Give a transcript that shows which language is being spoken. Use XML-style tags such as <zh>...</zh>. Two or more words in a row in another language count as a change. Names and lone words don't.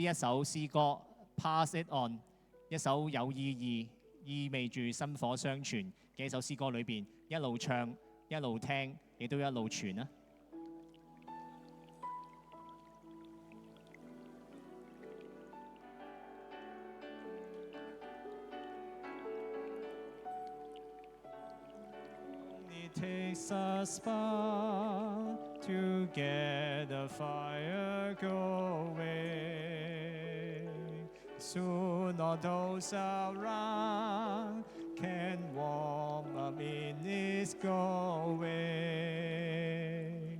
<yue>一首詩歌《Pass It On》，一首有意義、意味住薪火相傳嘅一首詩歌裏邊，一路唱、一路聽，亦都一路傳啊！</yue> <en>It takes a spark to get the fire going. Soon all those around can warm up in its going.</en>